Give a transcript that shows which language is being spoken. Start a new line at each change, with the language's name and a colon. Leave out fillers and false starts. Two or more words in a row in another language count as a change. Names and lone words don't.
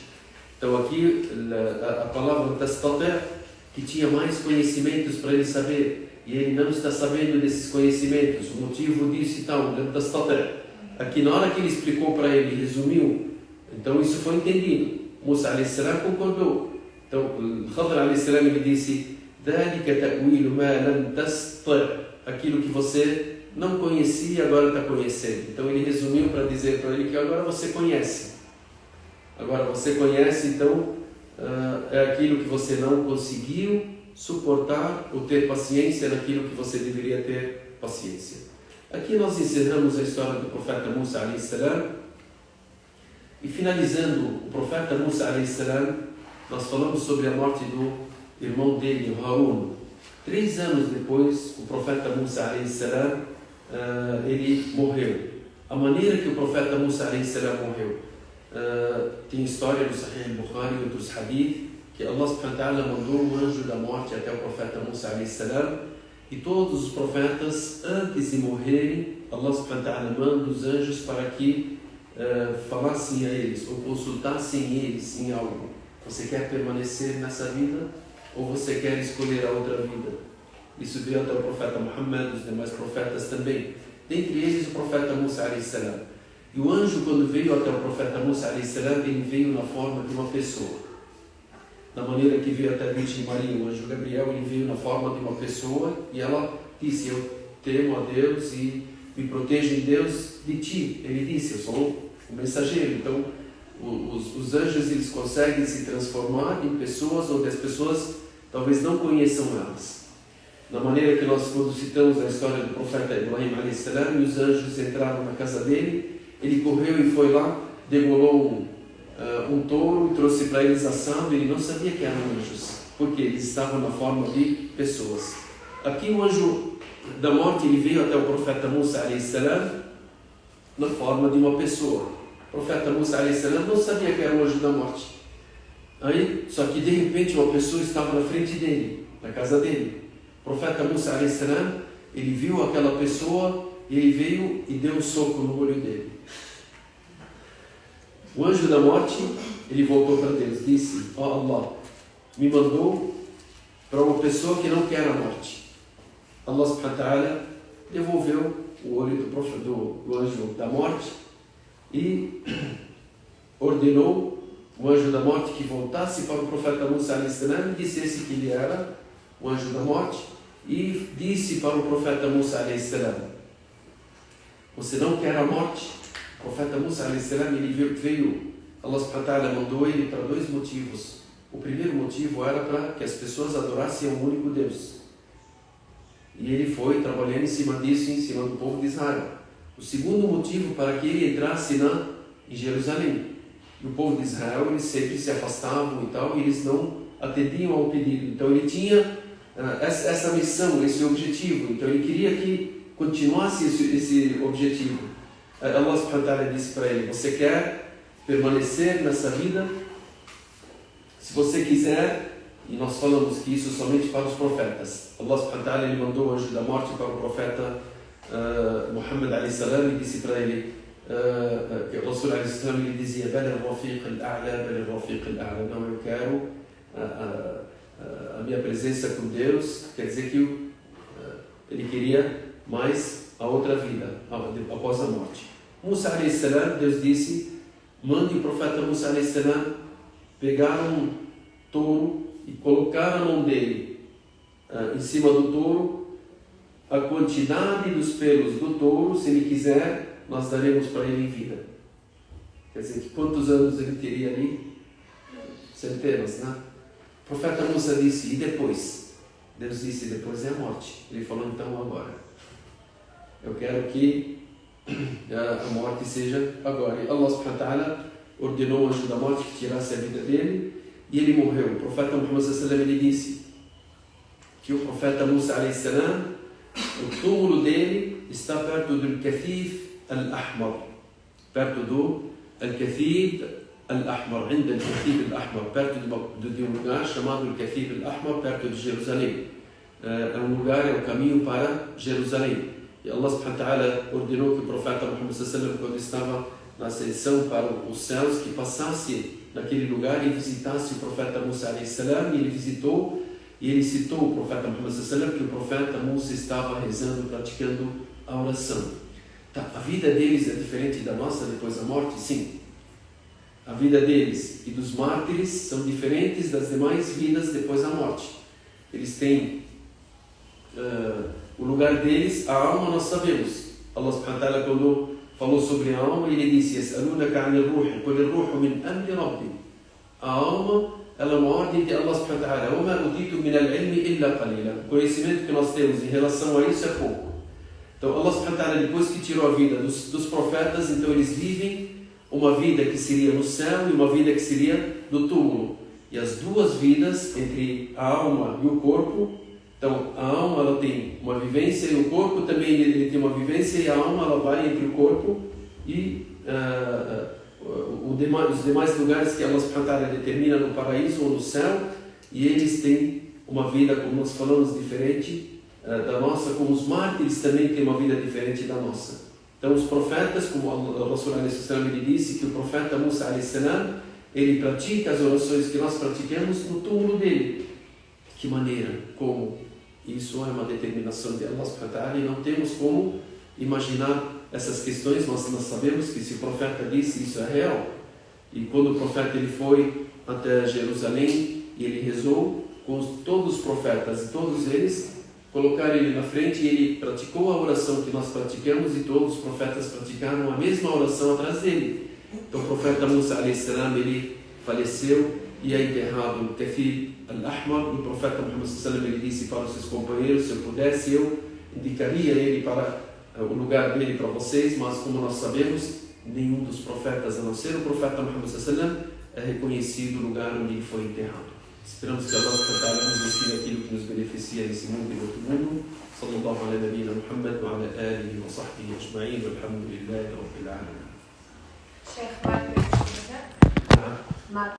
Portuguese: Então aqui a palavra tastati', que tinha mais conhecimentos para ele saber, e ele não está sabendo desses conhecimentos, o motivo disso e tal, tastati'. Aqui na hora que ele explicou para ele, resumiu, então isso foi entendido. Musa
Arabic: عليه السلام
Portuguese: concordou. Então Khadr
Arabic: عليه السلام,
Portuguese: ele disse:
Arabic: ذَلِكَ تَأْوِيلُ مَا لَمْ تَسْطِعْ.
Portuguese: Aquilo que você não conhecia, agora está conhecendo. Então ele resumiu para dizer para ele que agora você conhece. Agora você conhece, então é aquilo que você não conseguiu suportar ou ter paciência naquilo que você deveria ter paciência. Aqui nós encerramos a história do profeta Musa
Arabic: عليه السلام.
Portuguese: E finalizando o profeta Musa
Arabic: عليه السلام,
Portuguese: nós falamos sobre a morte do irmão dele, Harun. 3 anos depois, o profeta Musa
Arabic: عليه السلام,
Portuguese: ele morreu. A maneira que o profeta Musa
Arabic: عليه السلام
Portuguese: morreu, tem história do Sahih al-Bukhari e outros hadith, que Allah
Arabic: سبحانه وتعالى
Portuguese: mandou um anjo da morte até o profeta Musa
Arabic: عليه السلام,
Portuguese: e todos os profetas, antes de morrerem, Allah
Arabic: سبحانه وتعالى
Portuguese: manda os anjos para que falassem a eles, ou consultassem eles em algo. Você quer permanecer nessa vida, ou você quer escolher a outra vida? Isso veio até o profeta Muhammad, os demais profetas também. Dentre eles o profeta Musa
Arabic: عليه السلام.
Portuguese: E o anjo, quando veio até o profeta Musa
Arabic: عليه السلام,
Portuguese: ele veio na forma de uma pessoa. Da maneira que veio até a Virgem Maria, o anjo Gabriel, ele veio na forma de uma pessoa, e ela disse: eu temo a Deus e me protejo em Deus de ti. Ele disse: eu sou um mensageiro. Então os anjos, eles conseguem se transformar em pessoas onde as pessoas talvez não conheçam elas. Da maneira que nós, quando citamos a história do profeta Ibrahim
Arabic: عليه السلام,
Portuguese: e os anjos entraram na casa dele, ele correu e foi lá, degolou um touro e trouxe para eles assado. Ele não sabia que eram anjos, porque eles estavam na forma de pessoas. Aqui o anjo da morte, ele veio até o profeta Musa
Arabic: عليه السلام
Portuguese: na forma de uma pessoa. O profeta Musa
Arabic: عليه السلام
Portuguese: não sabia que era o anjo da morte. Aí, só que de repente uma pessoa estava na frente dele, na casa dele. O profeta Musa
Arabic: عليه السلام,
Portuguese: ele viu aquela pessoa e ele veio e deu um soco no olho dele. O anjo da morte, ele voltou para Deus, disse: ó Allah, me mandou para uma pessoa que não quer a morte. Allah
Arabic: سبحانه وتعالى
Portuguese: devolveu o olho do anjo da morte e ordenou o anjo da morte que voltasse para o profeta Musa
Arabic: عليه السلام
Portuguese: e dissesse que ele era o anjo da morte, e disse para o profeta Musa
Arabic: عليه السلام:
Portuguese: você não quer a morte? O profeta Musa
Arabic: عليه السلام,
Portuguese: ele veio, Allah
Arabic: سبحانه وتعالى
Portuguese: mandou ele para 2 motivos. O primeiro motivo era para que as pessoas adorassem um único Deus. E ele foi trabalhando em cima disso, em cima do povo de Israel. O segundo motivo para que ele entrasse em Jerusalém. E o povo de Israel, eles sempre se afastavam e tal, e eles não atendiam ao pedido. Então ele tinha essa missão, esse objetivo. Então ele queria que continuasse esse objetivo. Allah
Arabic: سبحانه وتعالى
Portuguese: disse para ele: você quer permanecer nessa vida? Se você quiser, e nós falamos que isso somente para os profetas. Allah
Arabic: سبحانه وتعالى,
Portuguese: ele mandou o anjo da morte para o profeta Muhammad
Arabic: عليه السلام
Portuguese: e disse para ele, que o Rasul
Arabic: عليه السلام,
Portuguese: ele dizia:
Arabic: بل الرفيق الأعلى، بل الرفيق الأعلى.
Portuguese: Não, eu quero a minha presença com Deus. Quer dizer que ele queria mais a outra vida, após a morte. Musa
Arabic: عليه السلام,
Portuguese: Deus disse: mande o profeta Musa
Arabic: عليه السلام
Portuguese: pegar um touro e colocar a mão dele em cima do touro. A quantidade dos pelos do touro, se ele quiser, nós daremos para ele em vida. Quer dizer, que quantos anos ele teria ali? Centenas, né? O profeta Musa disse: e depois? Deus disse: depois é a morte. Ele falou: então agora. Eu quero que a morte seja agora. E Allah
Arabic: سبحانه وتعالى
Portuguese: ordenou o anjo da morte que tirasse a vida dele, e ele morreu. O profeta Muhammad
Arabic: صلى الله عليه وسلم,
Portuguese: ele disse que o profeta Musa
Arabic: عليه السلام,
Portuguese: o túmulo dele está perto do Kathif al-Ahmar, perto do Kathif al-Ahmar, ainda o Kathif al-Ahmar, perto de um lugar chamado Kathif al-Ahmar, perto de Jerusalém. É um lugar, é um caminho para Jerusalém. E Allah
Arabic: سبحانه وتعالى
Portuguese: ordenou que o profeta Muhammad
Arabic: صلى الله عليه وسلم,
Portuguese: quando estava na ascensão para os céus, que passasse naquele lugar e visitasse o profeta Musa
Arabic: عليه السلام.
Portuguese: E ele visitou, e ele citou o profeta Muhammad
Arabic: صلى الله عليه وسلم,
Portuguese: que o profeta Musa estava rezando, praticando a oração. Tá, a vida deles é diferente da nossa depois da morte? Sim. A vida deles e dos mártires são diferentes das demais vidas depois da morte. Eles têm o lugar deles, a alma nós sabemos. Allah
Arabic: سبحانه وتعالى,
Portuguese: quando falou sobre a alma, ele disse:
Arabic: "يسألونك عن الروح، قل الروح من أمر ربي."
Portuguese: A alma, ela é uma ordem de Allah
Arabic: سبحانه وتعالى. "وما أوتيتم من العلم إلا قليلا."
Portuguese: O conhecimento que nós temos em relação a isso é pouco. Então Allah
Arabic: سبحانه وتعالى,
Portuguese: depois que tirou a vida dos profetas, então eles vivem uma vida que seria no céu e uma vida que seria do túmulo. E as duas vidas, entre a alma e o corpo, então a alma ela tem uma vivência e o corpo também ele tem uma vivência, e a alma ela vai entre o corpo e os demais lugares que Allah
Arabic: سبحانه وتعالى
Portuguese: determina no paraíso ou no céu, e eles têm uma vida, como nós falamos, diferente da nossa, como os mártires também têm uma vida diferente da nossa. Então os profetas, como o Rasul ele disse que o profeta Musa ele pratica as orações que nós praticamos no túmulo dele. Que maneira? Como? Isso é uma determinação de Allah
Arabic: سبحانه وتعالى,
Portuguese: e não temos como imaginar essas questões. Nós sabemos que se o profeta disse, isso é real. E quando o profeta ele foi até Jerusalém e ele rezou com todos os profetas, e todos eles colocaram ele na frente, e ele praticou a oração que nós praticamos, e todos os profetas praticaram a mesma oração atrás dele. Então o profeta Musa
Arabic: عليه السلام,
Portuguese: ele faleceu e é enterrado no Kathif al-Ahmar. E o profeta Muhammad
Arabic: صلى الله عليه وسلم,
Portuguese: ele disse para os seus companheiros: se eu pudesse, eu indicaria ele para o lugar dele para vocês, mas como nós sabemos, nenhum dos profetas, a não ser o profeta Muhammad
Arabic: صلى الله عليه وسلم,
Portuguese: é reconhecido o lugar onde ele foi enterrado. Esperamos que Allah nos ensine aquilo que nos beneficia nesse mundo e no outro mundo.
Arabic: صلى الله على نبينا محمد وعلى آله وصحبه أجمعين، والحمد لله رب العالمين.
Portuguese: Sheikh Mark,